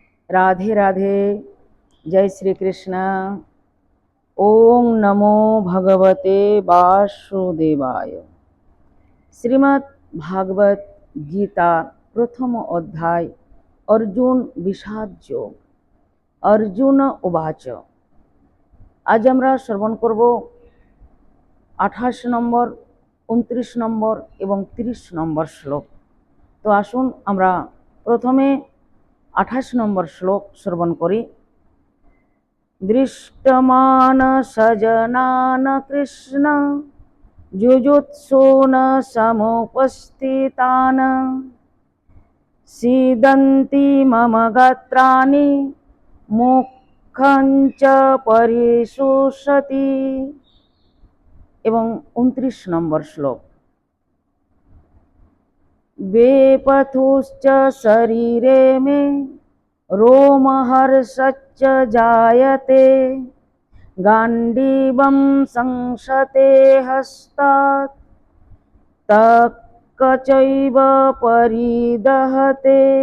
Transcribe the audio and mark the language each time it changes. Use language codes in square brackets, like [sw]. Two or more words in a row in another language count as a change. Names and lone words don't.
[hi] राधे राधे। जय श्री कृष्ण। [sa] ओम नमो भगवते वासुदेवाय। श्रीमद् भागवत गीता प्रथम अध्याय अर्जुन विषाद योग। अर्जुन उवाच। [bn] आज আমরা শ্রবণ করব 28 নম্বর, 29 নম্বর এবং 30 নম্বর শ্লোক। তো আসুন আমরা প্রথমে 28 নম্বর শ্লোক শ্রবণ করি। [sa] दृष्टमान सजनान कृष्ण जुजुत्सून समुपस्थितान सीदन्ति मम गात्राणि मुखं च परिशुष्यति। [bn] এবং 29 নম্বর শ্লোক। [sa] वेपथुश्च शरीरे मे रोमहर्षश्च जायते गाण्डीवं संशते हस्तात् तक्कचैव परिदहते।